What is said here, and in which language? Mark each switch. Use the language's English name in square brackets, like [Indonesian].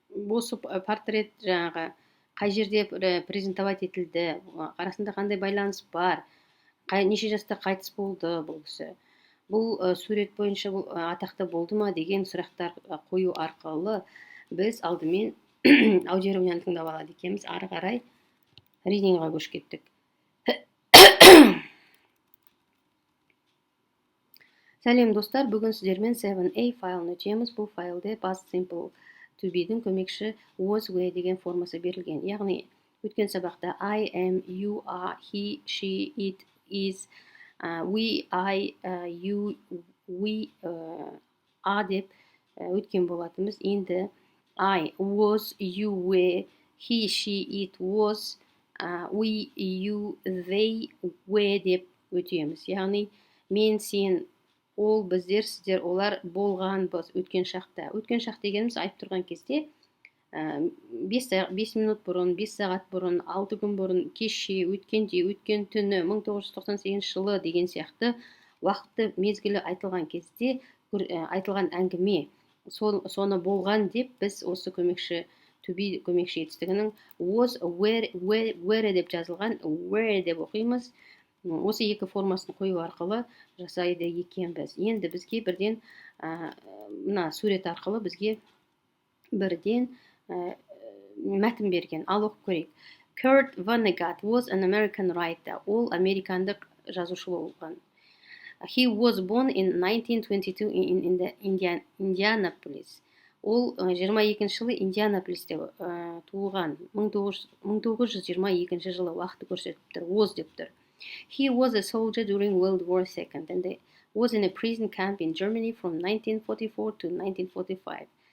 [Kazakh] осы портрет жаңағы қай жерде презентовать етілді, арасында қандай байланыс бар, неше жаста қайтыс болды бұл кісі, бұл сурет бойынша бұл атақты болды ма деген сұрақтар қою арқылы біз алдымен аудиороманды тыңдап алады екенбіз. Ары қарай ридингға көшіп кеттік. Сәлем достар, бүгін сіздермен 7a файлын өтеміз. Бұл файлде past simple to be-дің көмекші was, we деген формасы берілген. Яғни өткен сабақта I am, you are, he, she, it, is, we, I, you, we are деп өткен болатымыз. Енді I was, you were, he, she, it was, we, you, they were деп өтеміз. Яғни мен, сен, ол, біздер, сіздер, олар болған біз өткен шақта. Өткен шақ дегеніміз айтып тұрған кезде 5 минут бұрын, 5 сағат бұрын, 6 күн бұрын, кеше, өткенде, өткен түні, 1998 жылы деген сияқты уақытты мезгілі айтылған кезде айтылған әңгіме. Соны болған деп біз осы көмекші to be көмекші етістігінің was, were деп жазылған were деп оқимыз. Осы екі формасын қою арқылы жасайды екенбіз. Енді бізге бірден мына сурет арқылы бізге бірден мәтін берген. Ал оқып көрейік. [English] Kurt Vonnegut was an American writer. [Kazakh] Ол американдық жазушы болған. [English] He was born in 1922 in Indianapolis. [Kazakh] Ол 22 жылы Индианаполисте туылған. 1922 жылы уақытты көрсетіп тұр. Was деп тұр. [English] He was a soldier during World War II and was in a prison camp in Germany from 1944 to 1945.